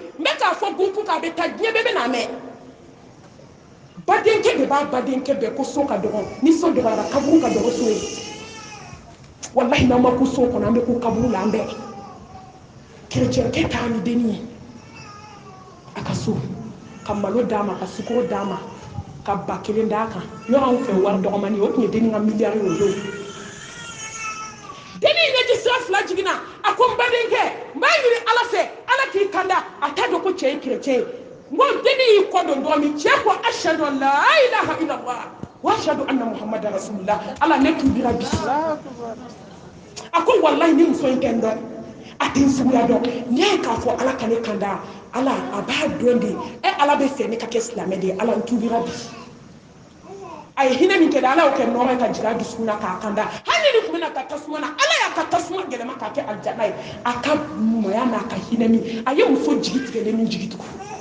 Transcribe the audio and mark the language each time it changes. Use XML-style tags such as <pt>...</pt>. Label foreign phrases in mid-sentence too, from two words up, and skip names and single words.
<bm>n bɛ k'a fɔ gunfu k'a bɛ taa diɲɛ bɛɛ bɛ n'a mɛn badenkɛ de b'a badenkɛ bɛɛ ko so ka dɔgɔ ni so dɔgɔyara kaburu ka dɔgɔ so ye walahi n'an ma ko so kɔnɔ an bɛ ko kaburu la an bɛɛ kerecɛnkɛ k'a ni denni ye a ka so ka malo d'a ma ka sukoro d'a ma ka ba kelen d'a kan yɔrɔ anw fɛ wari dɔgɔmani o tun ye denni ka miliyari ye o don denni ɲɛji sira fila jiginna a ko n badenkɛ n b'a ɲini ala fɛ ala k'i kanda a t'a dɔn ko cɛ ye kerecɛn ye n ko denni y'i kɔ don dɔrɔn min cɛ ko</bm> <ar>أشهد أن لا إله إلا الله وأشهد أن محمدا رسول الله</ar> <bm>ala ne tuubira bi a ko walahi ni muso in tɛ n dɔn atin suguya dɔn n'i y'a ye k'a fɔ ala ka ne kanda ala a b'a dɔn de ala bɛ fɛ ne ka kɛ silamɛ de ye ala n tubira bi a ye hinɛ min kɛ ala y'o kɛ nɔrɔ ye ka jigin a dusukun na k'a kanda hali ni tun bɛna ka tasuma na ala y'a ka tasuma gɛlɛma k'a kɛ alijana ye a ka mɔya n'a ka hinɛ min a ye muso jigi tigɛlen min jigi tugun</bm>